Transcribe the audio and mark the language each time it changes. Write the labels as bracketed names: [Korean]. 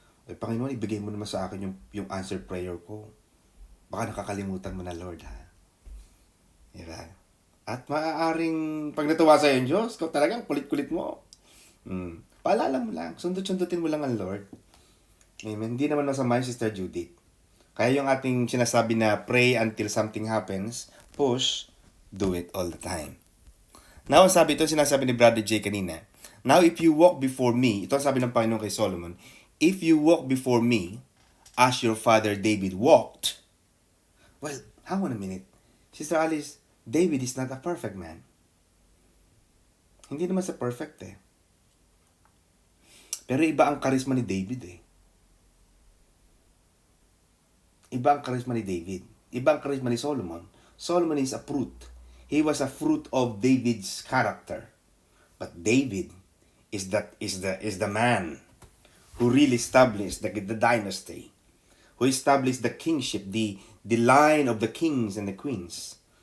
[Filipino] Panginoon, ibigay mo naman sa akin yung answer prayer ko. Baka nakakalimutan mo na, Lord ha. Diba? At maaaring pag natuwa sa'yo yung Diyos, kung talagang kulit-kulit mo. Paalala mo lang. Sundot-sundutin mo lang ang Lord. Amen. Hindi naman masama yung Sister Judith. Kaya yung ating sinasabi na [English] pray until something happens, push, do it all the time. Now, [Filipino] sabi ito, sinasabi ni Brother J kanina, [English] now if you walk before me, [Filipino] ito ang sabi ng Panginoon kay Solomon, [English] if you walk before me, as your father David walked, well, hang on a minute. Sister Alice, David is not a perfect man. [Filipino] Hindi naman sa perfect eh. Pero iba ang karisma ni David eh. Iba ang karisma ni David. Iba ang karisma ni Solomon. [English] Solomon is a fruit. He was a fruit of David's character. But David is the man who really established the dynasty, who established the kingship, the line of the kings and the queens.